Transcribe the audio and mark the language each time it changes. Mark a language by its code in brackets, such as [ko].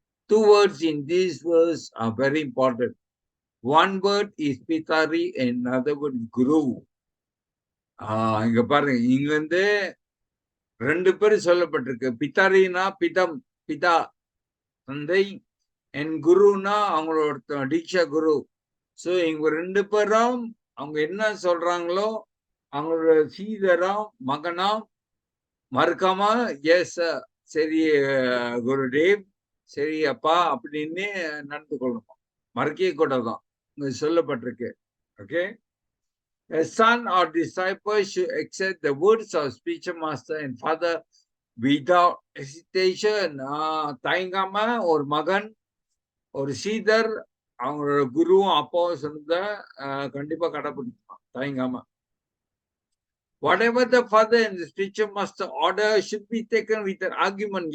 [en] 2 words in these words are very important. One word is Pitari and another word is Guru. [ta] இங்க பாருங்க, இங்க 2 பேர் சொல்லப்பட்டிருக்கு. பிதாரினா பிதா தந்தை, என் குருனா அவங்களோட தீட்சா குரு. சோ இவங்க 2 பேரும் அவங்க என்ன சொல்றாங்களோ அவங்களோட சீதரம் மகனாம் மறுக்காம எஸ் சரி குருதேவ், சரி அப்பா அப்படின்னு நடந்து கொள்ளணும், மறுக்கவே கூடாதான் இங்க சொல்லப்பட்டிருக்கு. [en] Okay, a son or disciple should accept the words of speech master and father without hesitation. [ta] தயங்காம ஒரு மகன் ஒரு சீதர் அவங்களோட குருவும் அப்பாவும் சொன்னத கண்டிப்பா கடைபிடிப்பான் தயங்காம. [en] Whatever the father and the speech master order should be taken with an argument.